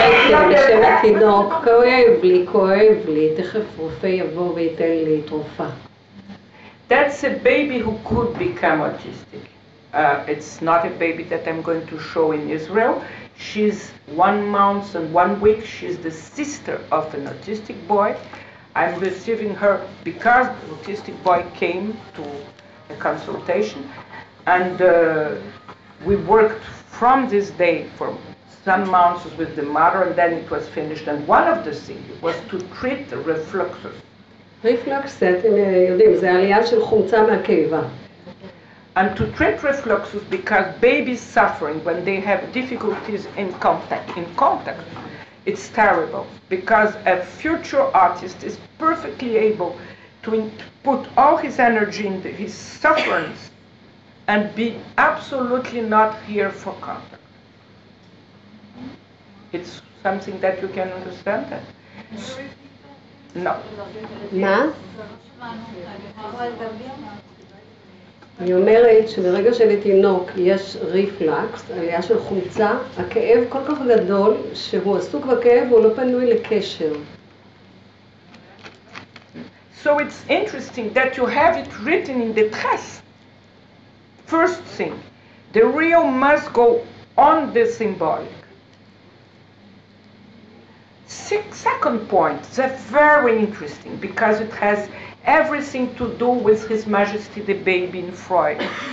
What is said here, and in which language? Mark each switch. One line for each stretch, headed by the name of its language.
Hebrew: בשם התינוק, כואב לי, תכף רופא יבוא וייתן לי תרופה.
English: That's a baby who could become autistic. It's not a baby that I'm going to show in Israel. She's 1 month and 1 week. She's the sister of an autistic boy. I'm receiving her because the autistic boy came to a consultation, and we worked from this day for some months with the mother, and then it was finished. And one of the things was to treat the refluxes.
Hebrew: ריפלקס, אתם יודעים, זה עלייה של חומצה מהקיבה.
English: And to treat refluxes, because babies suffering when they have difficulties in contact, it's terrible, because a future artist is perfectly able to put all his energy into his sufferings and be absolutely not here for contact. It's something that you can understand that? No.
Hebrew: מה? אני אומרת שברגע שלתינוק יש ריפלקס, עלייה של חומצה, הכאב כל כך גדול שהוא עסוק בכאב והוא לא פנוי לקשר.
English: So it's interesting that you have it written in the trace. First thing, the real must go on the symbolic. Second point, that's very interesting because it has everything to do with His Majesty the Baby in Freud.